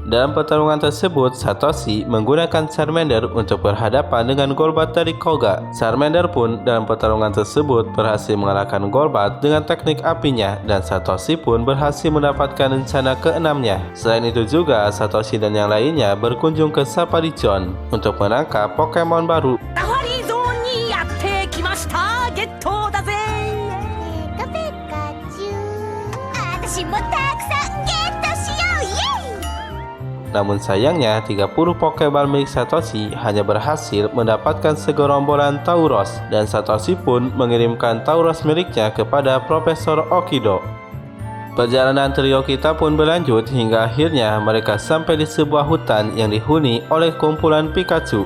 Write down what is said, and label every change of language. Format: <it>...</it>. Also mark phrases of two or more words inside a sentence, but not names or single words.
<id>Dalam pertarungan tersebut, Satoshi menggunakan Charmander untuk berhadapan dengan Golbat dari Koga. Charmander pun dalam pertarungan tersebut berhasil mengalahkan Golbat dengan teknik apinya, dan Satoshi pun berhasil mendapatkan rencana keenamnya. Selain itu juga, Satoshi dan yang lainnya berkunjung ke Safari Zone untuk menangkap Pokemon baru.</id> <ja>サファリゾーンにやってきました。ゲットだぜ。ペカチュウ、私もたくさんゲットしよう、イエイ。</ja> <id>Namun sayangnya, 30 Pokeball milik Satoshi hanya berhasil mendapatkan segerombolan Tauros, dan Satoshi pun mengirimkan Tauros miliknya kepada Profesor Okido. Perjalanan trio kita pun berlanjut hingga akhirnya mereka sampai di sebuah hutan yang dihuni oleh kumpulan Pikachu.</id>